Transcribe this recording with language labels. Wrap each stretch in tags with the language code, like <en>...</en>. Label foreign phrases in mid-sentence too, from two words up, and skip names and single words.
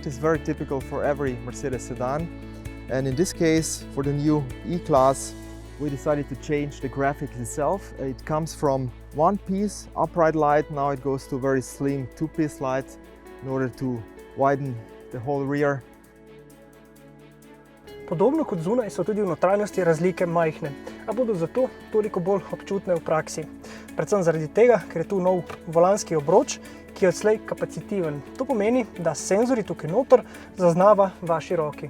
<en>It's very typical for every Mercedes sedan. And in this case, for the new E-Class, we decided to change the graphics itself. It comes from one-piece upright light, now it goes to a very slim two-piece light in order to widen the whole rear.</en> <sl>Podobno kot zunaj so tudi v notranjosti razlike majhne, a bodo zato toliko bolj občutne v praksi. Predvsem zaradi tega, ker je tu nov volanski obroč, ki je odslej kapacitiven. To pomeni, da senzorji tukaj noter zaznava vaši roki.</sl>